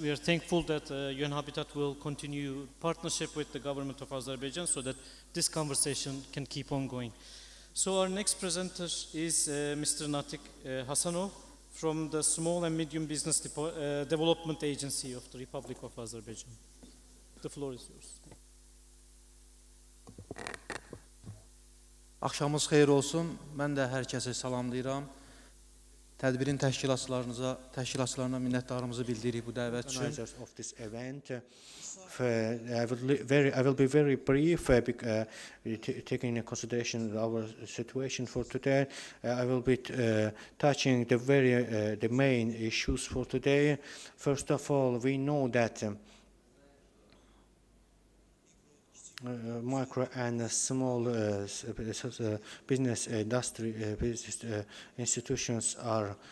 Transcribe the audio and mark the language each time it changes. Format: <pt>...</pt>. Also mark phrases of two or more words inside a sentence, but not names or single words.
<en>We are thankful that UN Habitat will continue partnership with the government of Azerbaijan so that this conversation can keep on going. So our next presenter is Mr. Natik Hasanov from the Small and Medium Business Development Agency of the Republic of Azerbaijan. The floor is yours.</en> <az>Axşamınız xeyir olsun. Mən də hər kəsi salamlayıram. Tədbirin təşkilatçılarına minnətdarlığımızı bildiririk bu dəvət üçün.</az> <en>Of this event, I will be very brief, taking into consideration our situation for today. I will be touching the main issues for today. First of all, we know that micro and small business institutions are</en>